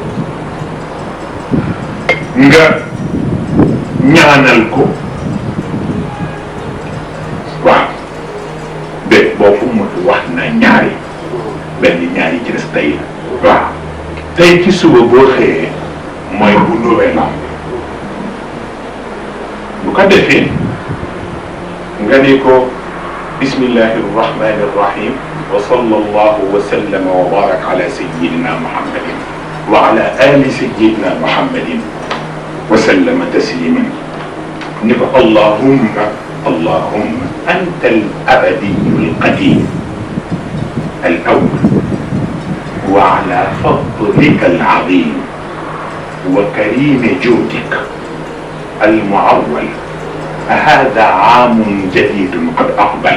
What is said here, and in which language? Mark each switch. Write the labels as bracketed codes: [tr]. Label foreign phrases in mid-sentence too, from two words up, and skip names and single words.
[wo] nga ñaanal ko waaw de boobu mu wax na ñaari benn ñaari ci des tey la waaw tey ci suba boo xëyee mooy bu [fr] nouvel an [wo] bu ko defee nga ne ko [ar] بسم الله الرحمن الرحيم وصلى الله وسلم وبارك على سيدنا محمد وعلى آل سيدنا محمد و ala ali sayyidina muhammadin wa سلم تسليما [wo] ni ko [ar] اللهم اللهم أنت الأبدي القديم الأول وعلى فضلك العظيم وكريم جودك المعول هذا عام جديد قد أقبل